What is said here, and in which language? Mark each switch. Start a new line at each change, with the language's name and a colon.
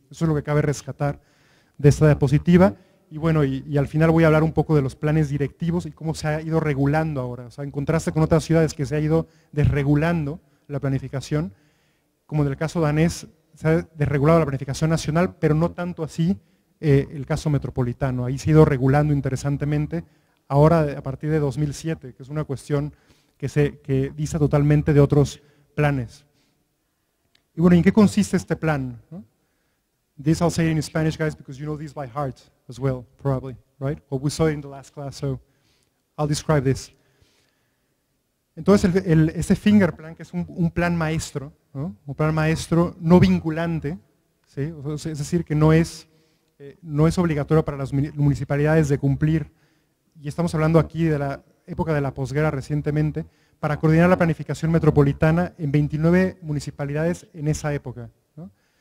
Spanish: Eso es lo que cabe rescatar de esta diapositiva. Y bueno, y al final voy a hablar un poco de los planes directivos y cómo se ha ido regulando ahora. O sea, en contraste con otras ciudades que se ha ido desregulando la planificación, como en el caso danés, se ha desregulado la planificación nacional, pero no tanto así el caso metropolitano. Ahí se ha ido regulando interesantemente, ahora a partir de 2007, que es una cuestión que dista totalmente de otros planes. Y bueno, ¿en qué consiste este plan? ¿No?
English: This I'll say in Spanish, guys, because you know this by heart as well, probably, right? Well, we saw it in the last class, so I'll describe this.
Spanish: Entonces, este Finger Plan, que es un plan maestro, ¿no? Un plan maestro no vinculante, ¿sí? Es decir, que no es obligatorio para las municipalidades de cumplir, y estamos hablando aquí de la época de la posguerra recientemente, para coordinar la planificación metropolitana en 29 municipalidades en esa época, ¿no?